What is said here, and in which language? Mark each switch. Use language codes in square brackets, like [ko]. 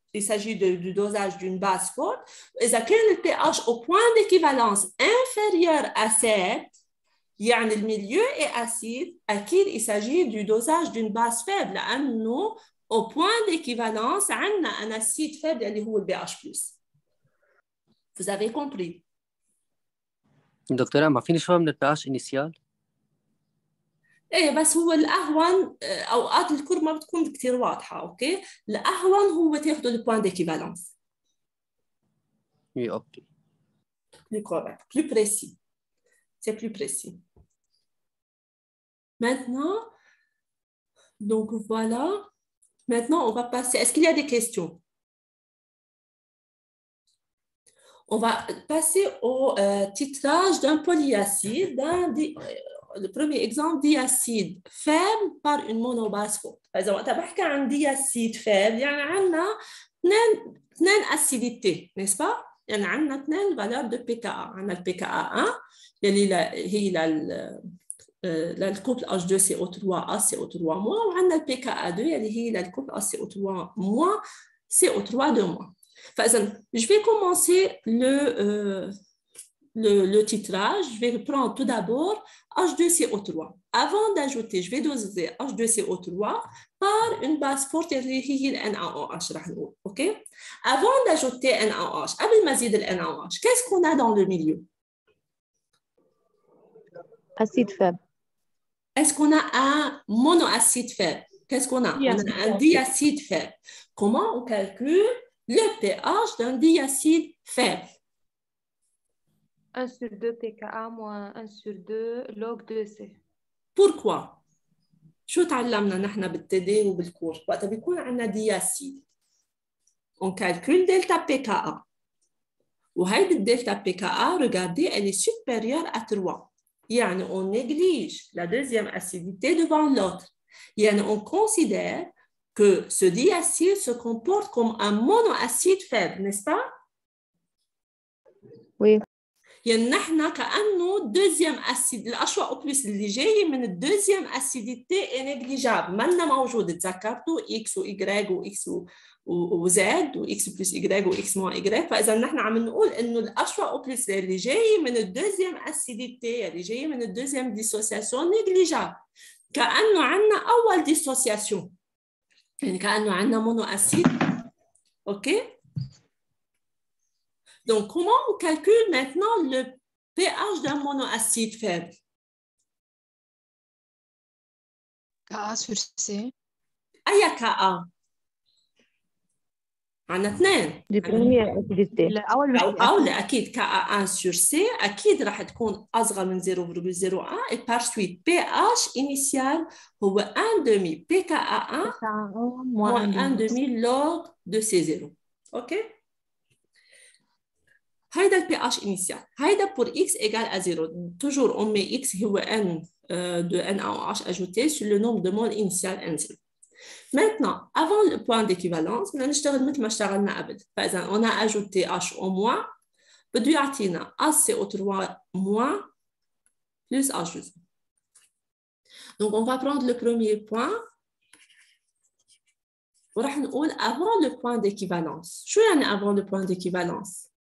[fr] Il s'agit du dosage d'une base forte. [ar] إذا كان [fr] le pH au point d'équivalence inférieur à 7 يعني le milieu est acide, أكيد il s'agit du dosage d'une base faible لأنه au point d'équivalence عندنا un acide faible [ar] اللي هو [fr] le BH+. Vous avez compris? [ar] دكتورة ما فيني شوية من ال pH initial؟ ايه بس هو الاهون اوقات الكور ما بتكون كثير واضحه. اوكي الاهون هو تاخذوا البوان ديكيفالونس. [fr] Oui, ok. Plus correct, plus précis. C'est plus précis. Maintenant, donc voilà. Maintenant, on va passer. Est-ce qu'il y a des questions? On va passer au titrage d'un polyacide, le premier exemple, diacide faible par une monobase forte. [ar] فإذا وقت بحكي عن diacide faible يعني عندنا اثنين acidité, n'est-ce pas? يعني عندنا اثنين valeurs de pKa. عندنا ال pKa 1 اللي هي [fr] le couple H2CO3 ACO3- وعندنا le PKA2 اللي هي le couple ACO3- CO3-. فإذا je vais commencer le titrage. Je vais prendre tout d'abord H2CO3. Avant d'ajouter, je vais doser H2CO3 par une base forte اللي هي le NaOH راح نقول. OK? Avant d'ajouter NaOH, [ar] قبل ما نزيد ال NaOH, [fr] qu'est-ce qu'on a dans le milieu? Acide faible. Est-ce qu'on a un monoacide faible? Qu'est-ce qu'on a? On a un diacide faible. Comment on calcule le pH d'un diacide faible? 1/2 pKa moins 1/2 log 2C. Pourquoi? [ar] شو تعلمنا نحن بالتدي وبالكورس؟ وقت بيكون عندنا دياسيد on calcule delta pKa. وهيدي الدلتا [fr] pKa, regardez, elle est supérieure à 3. يعني on néglige la deuxième acidité devant l'autre. يعني on considère que ce diacide se comporte comme un monoacide faible, n'est-ce pas? Oui. [ar] يعني نحن كأنه deuxième acide الأشواء أو بلس اللي جاي من الدوزيام acidité est négligeable. منا موجود. تذكرتوا X و Y و X و Z و X plus Y و X moins Y. فإذا نحن عم نقول إنه الأشواء أو بلس اللي جاي من الدوزيام acidité اللي جاي من الدوزيام dissociation négligeable. كأنه عنا أول dissociation. يعني كأنه عنا monoacide. OK? [fr] Donc, comment on calcule maintenant le pH d'un monoacide faible? Ka sur C. [ar] أي Ka؟ عندنا اثنين. [fr] دي première acidité. أو أكيد Ka1 sur C أكيد راح تكون أصغر من 0,01 et par suite pH initial هو 1/2 pKa1 moins 1/2 log de C0. OK? [ar] هيدا ال pH initial. هيدا [fr] pour x égale à 0. Toujours on met x هو n de NaOH ajouté sur le nombre de moles initial N0. Maintenant, avant le point d'équivalence, [ar] بدنا نشتغل مثل ما اشتغلنا قبل. [fr] فإذا on a ajouté HO- بده يعطينا HCO3- plus H2O. Donc on va prendre le premier point. [ar] وراح نقول [fr] avant le point d'équivalence. [ar] شو يعني [fr] avant le point d'équivalence?